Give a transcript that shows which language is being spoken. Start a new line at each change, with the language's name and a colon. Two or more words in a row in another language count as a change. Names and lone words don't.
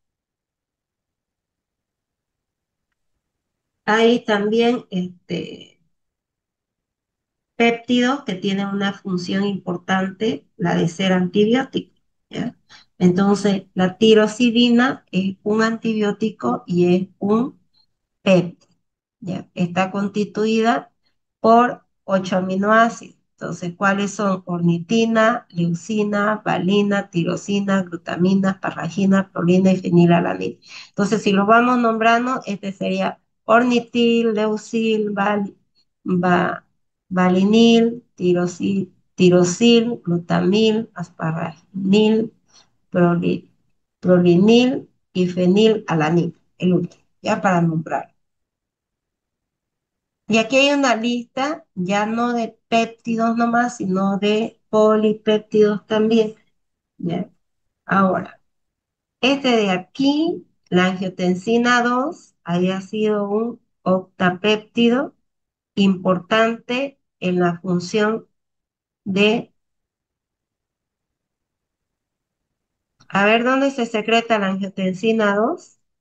Spanish: Hay también péptidos que tienen una función importante, la de ser antibiótico, ¿ya? Entonces, la tirosidina es un antibiótico y es un péptido, ¿ya? Está constituida por 8 aminoácidos. Entonces, ¿cuáles son? Ornitina, leucina, valina, tirosina, glutamina, parragina, prolina y fenilalanina. Entonces, si lo vamos nombrando, este sería ornitil, leucil, va- valinil, tirosil, glutamil, asparagil, proli- prolinil y fenilalanina, el último, ya para nombrar. Y aquí hay una lista ya no de péptidos nomás, sino de polipéptidos también, ¿ya? Ahora, este de aquí, la angiotensina 2, había sido un octapéptido importante en la función de, a ver, ¿dónde se secreta la angiotensina 2?